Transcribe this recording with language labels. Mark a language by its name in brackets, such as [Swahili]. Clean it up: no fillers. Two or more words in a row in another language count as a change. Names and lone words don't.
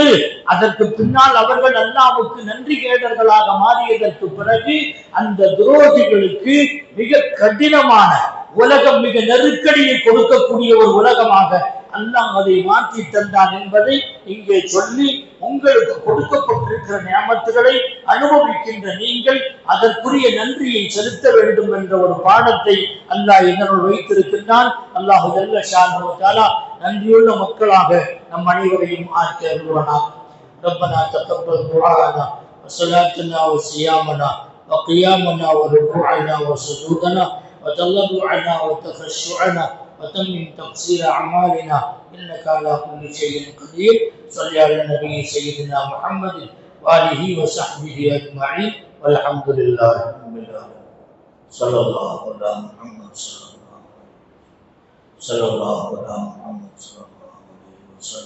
[Tamil] அதற்கு பின்னால் அவர்கள் அல்லாஹ்வுக்கு நன்றி கேடர்களாக மாறியதற்கு பிறகு அந்த துரோகிகளுக்கு மிக கடினமான உலகம், மிக நெருக்கடியை கொடுக்கக்கூடிய ஒரு உலகமாக அல்லாஹ் அதை மாற்றி தந்தான் என்பதை இங்கே சொல்லி, உங்களுக்கு கொடுக்கப்பட்டிருக்கிற நியாமத்துகளை அனுபவிக்கின்ற நீங்கள் அதற்குரிய நன்றியை செலுத்த வேண்டும் என்ற ஒரு பாடத்தை அல்லாஹ் என்னுள் வைத்திருக்கின்றான். அல்லாஹ் [Arabic] جل شأنه وتعالى [Tamil] நன்றியுள்ள மக்களாக நம் அனைவரையும் ஆக்கி அருள்வானாக. [Arabic] ربنا تقبل دعاءنا وصلاتنا وصيامنا وقيامنا وركوعنا وسجودنا وتذللنا وتخشعنا وتمم تقصير أعمالنا إنك على كل شيء قدير. صل على النبي سيدنا محمد وآله وصحبه أجمعين والحمد لله رب العالمين. صلى الله على محمد صلى الله على محمد صلى الله عليه وسلم.